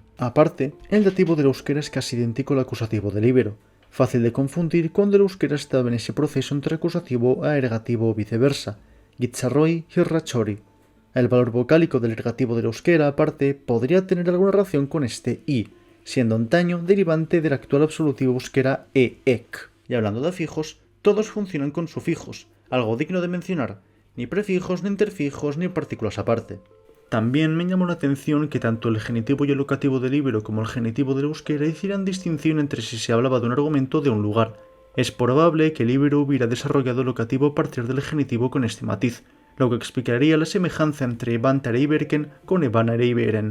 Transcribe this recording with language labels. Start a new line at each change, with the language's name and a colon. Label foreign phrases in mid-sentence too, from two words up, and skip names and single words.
Spanish: Aparte, el dativo del euskera es casi idéntico al acusativo del íbero, fácil de confundir cuando el euskera estaba en ese proceso entre acusativo a ergativo o viceversa, gitzarroi y rachori. El valor vocálico del ergativo del euskera, aparte, podría tener alguna relación con este i, siendo antaño derivante del actual absolutivo euskera e-ek. Y hablando de afijos, todos funcionan con sufijos, algo digno de mencionar, ni prefijos, ni interfijos, ni partículas aparte. También me llamó la atención que tanto el genitivo y el locativo del ibero como el genitivo del euskera hicieran distinción entre si se hablaba de un argumento o de un lugar. Es probable que el ibero hubiera desarrollado el locativo a partir del genitivo con este matiz, lo que explicaría la semejanza entre Vantare Iberken con Evanare Iberen.